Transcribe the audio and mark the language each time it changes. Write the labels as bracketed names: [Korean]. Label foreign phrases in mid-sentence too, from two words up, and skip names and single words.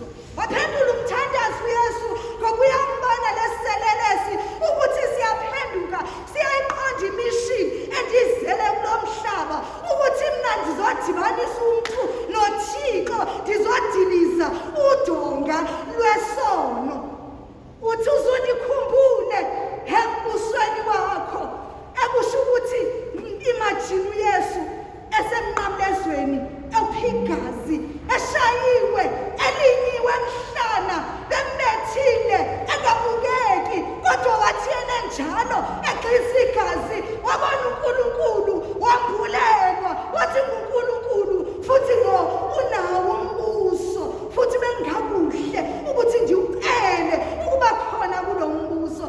[Xhosa] Waphendula umthandazo uYesu ngoba uyambona leselelesi ukuthi siyaphenduka, siyayiqonda imission endizele kulo mhlaba, ukuthi mna ndizodibanisa umuntu noThixo, ndizodiliza udonga lwesono. Uthi uzundikhumbule embusweni wakho, ekusho ukuthi imagine uYesu esemnqamlezweni ephigazi, eshayiwe, elinyiwe emhlana, bembethile, engabukeki, kodwa wathi yena njalo egxisa igazi, wabona uNkulunkulu, wambulelwa, wathi nguNkulunkulu futhi unawo umbuso, futhi bengakuhle ukuthi ndiucele ukuba khona kulo mbuso.